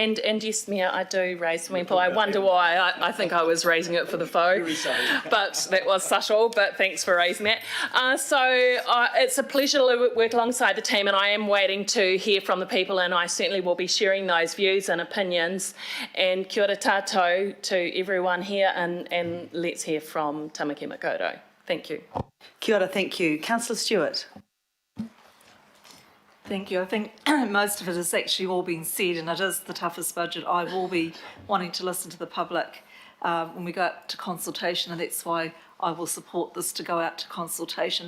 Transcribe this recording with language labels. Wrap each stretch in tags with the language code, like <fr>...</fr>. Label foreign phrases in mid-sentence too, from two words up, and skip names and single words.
<en>And yes, Mayor, I do raise swimming pool. I wonder why. I think I was raising it for the foe, but that was subtle, but thanks for raising that. So it's a pleasure to work alongside the team, and I am waiting to hear from the people, and I certainly will be sharing those views and opinions. And</en> <mi>kia ora tātou</mi> <en>to everyone here, and let's hear from Tamaki Makaurau. Thank you.</en> <mi>Kia ora,</mi> <en>thank you. Councillor Stewart. Thank you. I think most of it has actually all been said, and it is the toughest budget. I will be wanting to listen to the public when we go out to consultation, and that's why I will support this to go out to consultation.</en>